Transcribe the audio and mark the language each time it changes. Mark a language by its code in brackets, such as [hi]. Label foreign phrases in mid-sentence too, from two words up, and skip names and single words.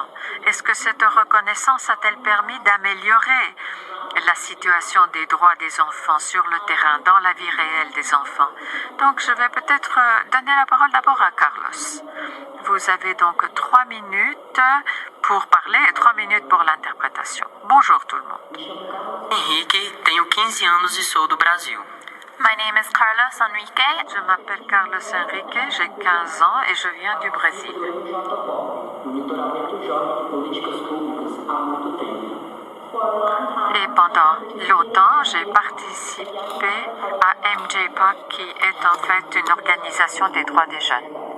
[fr] Est-ce que cette reconnaissance a-t-elle permis d'améliorer la situation des droits des enfants sur le terrain, dans la vie réelle des enfants? Donc, je vais peut-être donner la parole d'abord à Carlos. Vous avez donc 3 minutes pour parler et 3 minutes pour l'interprétation. Bonjour tout le monde. [pt] Henrique, tenho 15 anos e sou do Brasil. [en] My name is Carlos Enrique. [fr] Je m'appelle Carlos Enrique, j'ai 15 ans et je viens du Brésil. Et pendant longtemps, j'ai participé à MJPOC, qui est en fait une organisation des droits des jeunes.